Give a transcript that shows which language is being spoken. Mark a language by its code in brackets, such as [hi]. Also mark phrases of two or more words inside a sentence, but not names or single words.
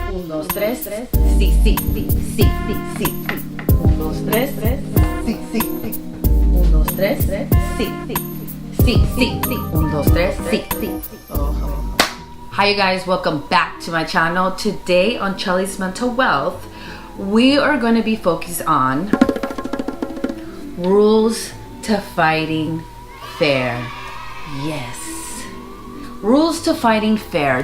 [ca] dos, tres, sí, sí, sí, sí, sí, sí. Un, dos, tres, sí, sí, sí. Un, dos, tres, sí, sí, sí, sí, sí. Un, dos, tres, sí, sí. [en] Hi you guys, welcome back to my channel. Today on Chelysmentalwealth, we are going to be focused on rules to fighting fair. Yes. Rules to fighting fair.